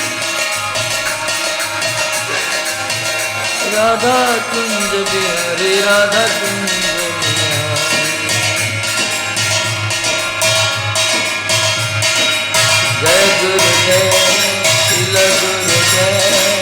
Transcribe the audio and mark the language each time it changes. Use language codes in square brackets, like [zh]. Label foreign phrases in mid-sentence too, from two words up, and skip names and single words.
[hi] राधा कुंज बिहारी राधा कुंज बिहारी जय गुरुदेव शिल गुरुदेव